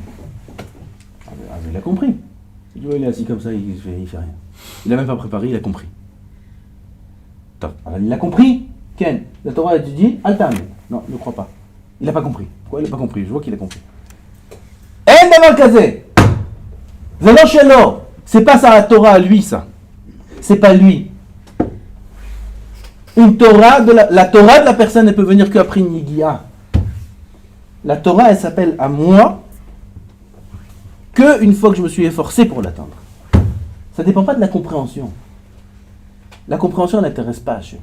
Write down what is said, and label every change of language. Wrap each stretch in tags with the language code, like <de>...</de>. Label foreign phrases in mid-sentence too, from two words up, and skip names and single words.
<fr>Il a compris. Il dit, ouais, il est assis comme ça, il fait rien. Il a même pas préparé, il a compris. Alors, il a compris. Ken, la Torah elle te dit,</fr> <he>אל תאמין.</he> <fr>Non, ne crois pas. Il n'a pas compris. Pourquoi il n'a pas compris? Je vois qu'il a compris.</fr> <he>אין דבר כזה. זה לא שלו.</he> <fr>C'est pas sa Torah à lui, ça. C'est pas lui. Une Torah, la Torah de la personne, elle peut venir qu'après une Yigia. La Torah, elle s'appelle à moi qu'une fois que je me suis efforcé pour l'atteindre. Ça ne dépend pas de la compréhension. La compréhension n'intéresse pas Hachem.</fr>